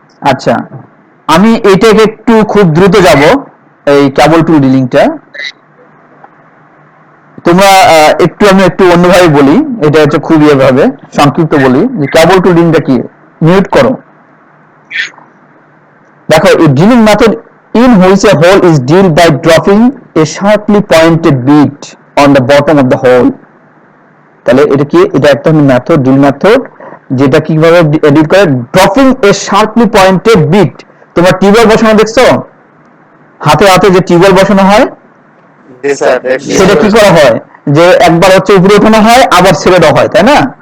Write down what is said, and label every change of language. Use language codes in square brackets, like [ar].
[bn] আচ্ছা, আমি এইটাকে একটু খুব দ্রুত যাব, এই কেবল টুল ডিলিংটা। তোমরা আমি একটু অন্যভাবে বলি, এটা হচ্ছে খুব ভাবে সংক্ষিপ্ত বলি যে কেবল টুল ডিলিংটা কি। মিউট করো। [en] দেখো, a drilling method in which a hole is drilled by dropping a sharply pointed bead on the bottom of the hole. [bn] তাহলে এটা কি? এটা একটা মেথড, ড্রিল মেথড, যেটা কিভাবে এডিট করে, [en] Dropping a sharply pointed bit. [bn] তোমরা টিউবওয়েল বসানো দেখছো, হাতে হাতে যে টিউবওয়েল বসানো হয়, সেটা কি করা হয় যে একবার হচ্ছে উপরে ওঠানো হয়, আবার ছেড়ে দেওয়া হয়, তাই না?